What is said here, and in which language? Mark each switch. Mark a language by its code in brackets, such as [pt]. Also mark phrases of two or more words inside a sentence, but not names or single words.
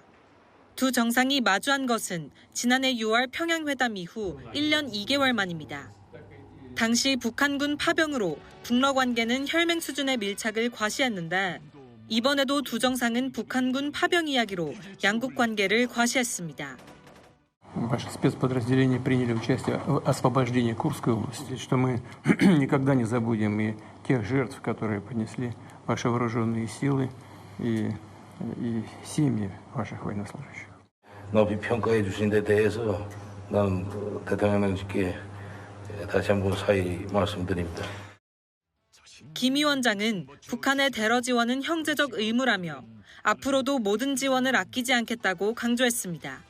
[ko] 두 정상이 마주한 것은 지난해 6월 평양회담 이후 1년 2개월 만입니다. 당시 북한군 파병으로 북러 관계는 혈맹 수준의 밀착을 과시했는데 이번에도 두 정상은 북한군 파병 이야기로 양국 관계를 과시했습니다. [ru] Ваши спецподразделения приняли участие в освобождении Курской области, что мы никогда не забудем и тех жертв, которые понесли ваши вооруженные силы и семьи ваших военнослужащих. [ko] 높이 평가해 주신 데 대해서 나는 대통령님께 다시 한번 사의 말씀드립니다. 김 위원장은 북한의 테러 지원은 형제적 의무라며 앞으로도 모든 지원을 아끼지 않겠다고 강조했습니다.